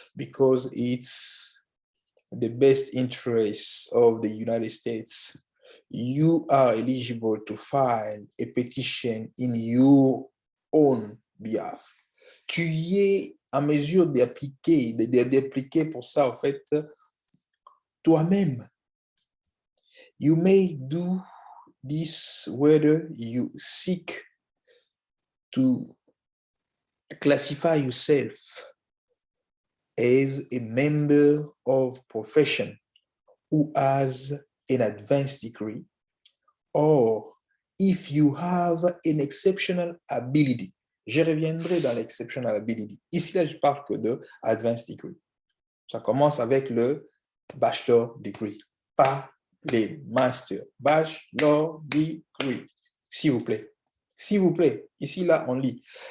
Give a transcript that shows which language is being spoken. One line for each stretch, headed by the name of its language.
English: Because it's the best interest of the United States. You are eligible to file a petition in your own behalf.
French: Tu es en mesure d'appliquer pour ça, en fait, toi-même.
English: You may do this whether you seek to classify yourself as a member of profession who has an advanced degree, or if you have an exceptional ability.
French: Je reviendrai dans l'exceptional ability. Ici, là, je parle que de advanced degree. Ça commence avec le bachelor degree, pas les masters. Bachelor degree, s'il vous plaît. S'il vous plaît. Ici, là, on lit.